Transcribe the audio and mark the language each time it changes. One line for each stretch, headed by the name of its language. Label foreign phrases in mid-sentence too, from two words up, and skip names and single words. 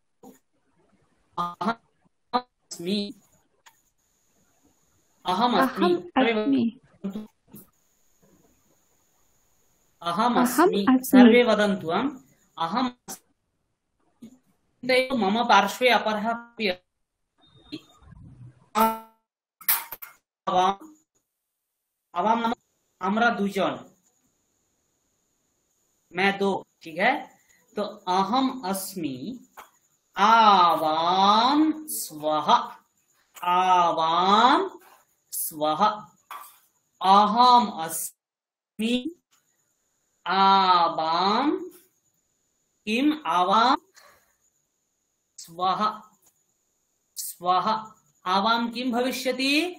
Sanskrit: अहमस्मि, अहमस्मि, अहमस्मि, सर्वे वदन्तु। अहम् मम पार्श्वे अपरः अपि अस्ति। आवाम
Bangla: আমরা দুজন,
Hindi: मैं दो, ठीक है।
Sanskrit: तो अहम अस्मि, आवाम स्वः, आवाम स्वः, अहम अस्मि, आवाम किम, आवाम स्वः, स्वः, आवाम किम भविष्यति,